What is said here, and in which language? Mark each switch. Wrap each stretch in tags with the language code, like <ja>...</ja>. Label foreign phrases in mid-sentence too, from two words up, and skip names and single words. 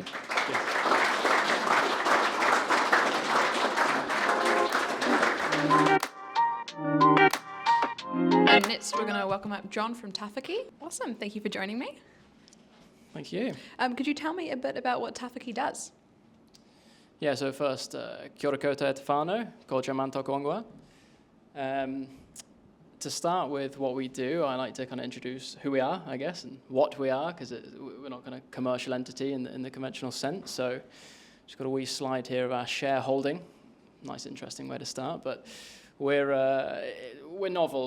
<en>Thank you. And next, we're going to welcome up John from Tawhaki. Awesome. Thank you for joining me. Thank you. Could you tell me a bit about what Tawhaki does? Yeah, so first,</en> <mi>kia ora koutou te whānau, ko te man tōku ongoa.</mi> <en>To start with what we do, I like to kind of introduce who we are, I guess, and what we are, because we're not kind of commercial entity in the conventional sense. So just got a wee slide here of our shareholding. Nice, interesting way to start, but we're novel.</en>